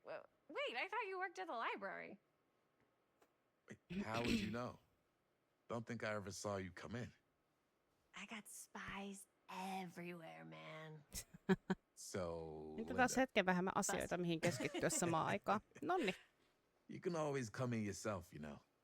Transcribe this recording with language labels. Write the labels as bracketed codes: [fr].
[en] Wait, I thought you worked at the library. Wait, how would you know? Don't think I ever saw you come in. I got spies everywhere, man. So, [fi] Nyt taas hetken vähemmän asioita, mihin keskittyä samaan aikaan. Nonni. [en] You can always come in yourself, you know.